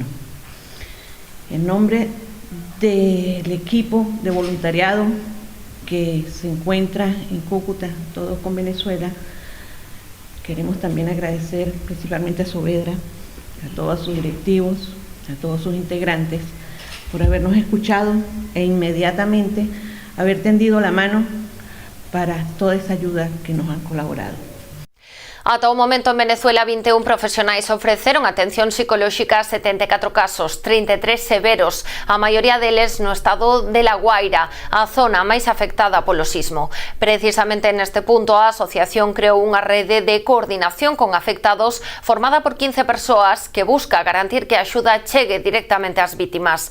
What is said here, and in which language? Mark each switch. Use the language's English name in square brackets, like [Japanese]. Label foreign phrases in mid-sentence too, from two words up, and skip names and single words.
[Spanish] En nombre del equipo de voluntariado que se encuentra en Cúcuta, todos con Venezuela, queremos también agradecer principalmente a Saavedra, a todos sus directivos, a todos sus integrantes, por habernos escuchado e inmediatamente haber tendido la mano para toda esa ayuda que nos han colaborado. [Galician] Ata o momento en Venezuela 21 profesionais ofreceron atención psicolóxica a 74 casos, 33 severos, a maioría deles no estado de La Guaira, a zona máis afectada polo sismo. Precisamente neste punto a asociación creou unha rede de coordinación con afectados formada por 15 persoas que busca garantir que a axuda chegue directamente ás vítimas.